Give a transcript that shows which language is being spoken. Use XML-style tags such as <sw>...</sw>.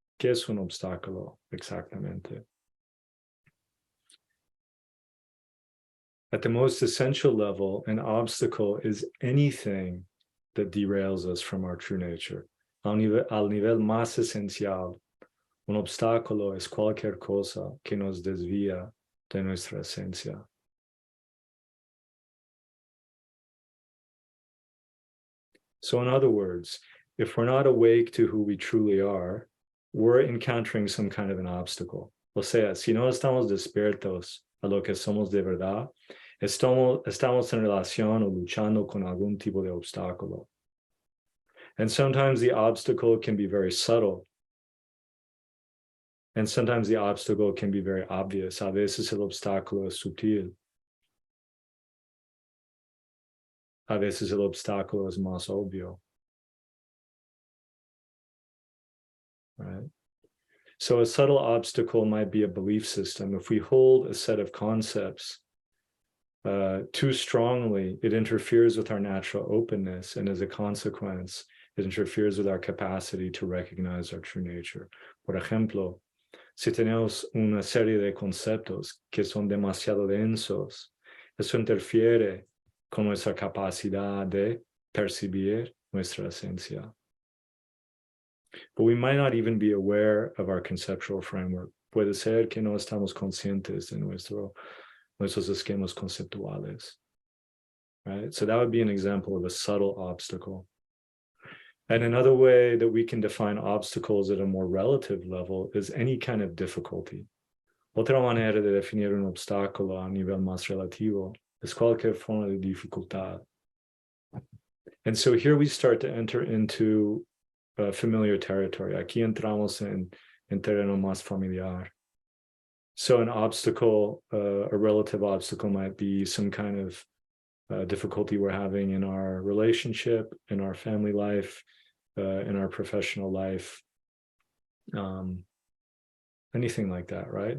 <es>¿Qué es un obstáculo exactamente?</es> <en>At the most essential level, an obstacle is anything that derails us from our true nature.</en> <es>Al nivel más esencial, un obstáculo es cualquier cosa que nos desvía de nuestra esencia.</es> <en>So in other words, if we're not awake to who we truly are, we're encountering some kind of an obstacle.</en> <es>O sea, si no estamos despiertos a lo que somos de verdad, estamos en relación o luchando con algún tipo de obstáculo.</es> <en>And sometimes the obstacle can be very subtle. And sometimes the obstacle can be very obvious.</en> <es>A veces el obstáculo es sutil. A veces el obstáculo es más obvio.</es> <en>Right? So a subtle obstacle might be a belief system. If we hold a set of concepts too strongly, it interferes with our natural openness, and as a consequence, it interferes with our capacity to recognize our true nature.</en> <es>Por ejemplo, si tenemos una serie de conceptos que son demasiado densos, eso interfiere con nuestra capacidad de percibir nuestra esencia.</es> <en>But we might not even be aware of our conceptual framework.</en> <es>Puede ser que no estamos conscientes de nuestros esquemas conceptuales.</es> <en>Right? So that would be an example of a subtle obstacle. And another way that we can define obstacles at a more relative level is any kind of difficulty.</en> <es>Otra manera de definir un obstáculo a nivel más relativo es cualquier forma de dificultad.</es> <en>And so here we start to enter into familiar territory.</en> <es>Aquí entramos en terreno más familiar.</es> <en>So an obstacle, a relative obstacle might be some kind of difficulty we're having in our relationship, in our family life, in our professional life, anything like that, right?</en>